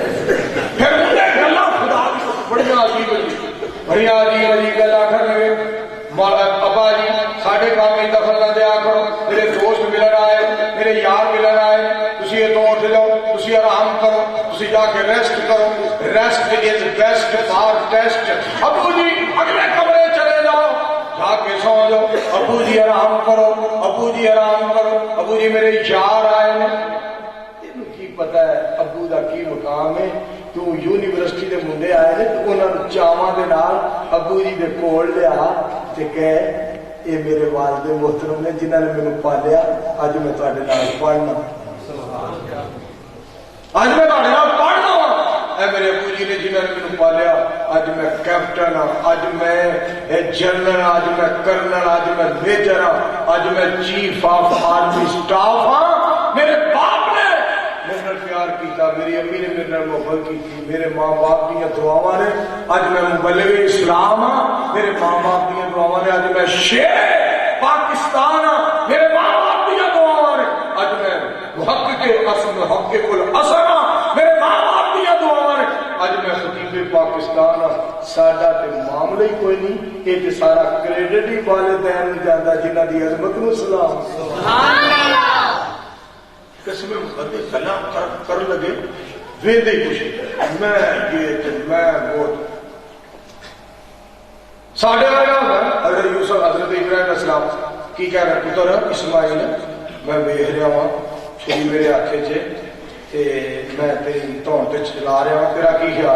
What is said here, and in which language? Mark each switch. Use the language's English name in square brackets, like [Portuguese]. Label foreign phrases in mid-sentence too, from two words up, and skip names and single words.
[Punjabi] پھر منڈے گلا خدا بڑی عجیب عجیب گل آخر لگے ابا جی ساڈے کام میں دخل نہ دیا کرو، میرے دوست ملن آئے، میرے یار ملن آئے، تسی یہ تو اٹھ جاؤ، تسی آرام کرو، تسی جا کے ریسٹ کرو، [English] rest is best for test. [Punjabi] ابو جی اگلے کمرے چلے جاؤ، جا کے سو جاؤ، ابو جی آرام کرو، ابو جی آرام کرو، ابو جی میرے یار آئے ہیں۔ کی پتا ہے ابو دا کی مقام ہے؟ تو یونیورسٹی دے منڈے آئے نے تو انہوں چاواں دے نال ابو جی دے کول لیا تے کہے یہ میرے والد محترم نے جنہوں نے مینوں پالیا، اج میں تواڈے نال پڑھنا، اج میں تواڈے نال پڑھنا وا۔ اے میرے ابو جی نے جنہوں نے مینوں پالیا، اج میں کیپٹن ہاں، اج میں جنرل، اج میں کرنل، اج میں میجر ہاں، اج میں [English] chief of army staff [Punjabi] ہاں۔ میرے باپ نے میرے نال پیار کیتا، میری امی نے میرے نال محبت کی، میرے ماں باپ دیا دعاواں نے اج میں مبلغ اسلام ہاں، میرے ماں باپ دیا دعاواں نے اج میں شیر پاکستان ہاں، میرے ماں باپ دیا دعاواں نے اج میں محقق اصل محقق الاثر ہاں، میرے ماں باپ دیا دعاواں نے اج میں خطیب پاکستان ہاں۔ ساڈا تے معاملہ ہی کوئی نہیں، یہ تے سارا کریڈٹ ہی والدین نوں جاندا جنہاں دی عظمت نوں سلام۔ [Arabic] سبحان اللہ۔ [Punjabi] قسم مقدس کلام کر لگے ویدے کچھ میں یہ میں بہت ساڑھے آیا حضرت یوسف حضرت ابراہیم علیہ السلام کی کہہ رہا پتر اسماعیل میں ویکھ رہا ہوں چھری میرے ہاتھے چ میں تیری دھون تے چلا رہا ہوں، تیرا کی خیال؟